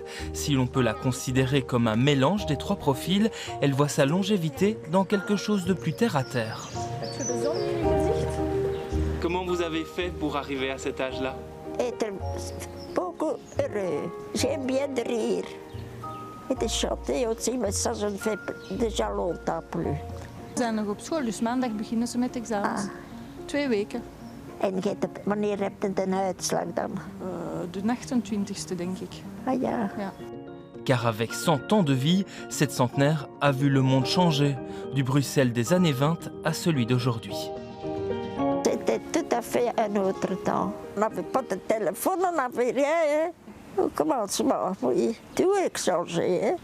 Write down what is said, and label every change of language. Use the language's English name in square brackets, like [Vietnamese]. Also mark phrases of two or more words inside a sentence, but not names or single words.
[French] Si l'on peut la considérer comme un mélange des trois profils, elle voit sa longévité dans quelque chose de plus terre à terre. Comment vous avez fait pour arriver à cet âge-là? Être beaucoup heureux. J'aime bien de rire. Et de chanter aussi, mais ça je ne fais déjà longtemps plus. [Dutch] Ze zijn nog op school, dus maandag beginnen ze met examens. 2 weken. En wanneer heb je de uitslag dan? De 28e, denk ik. Ah ja. Ja. [French] Car avec 100 ans de vie, cette centenaire a vu le monde changer, du Bruxelles des années 20 à celui d'aujourd'hui. C'était tout à fait un autre temps. On n'avait pas de téléphone, on n'avait rien. Hein? Au commencement, oui. Tout est changé, hein?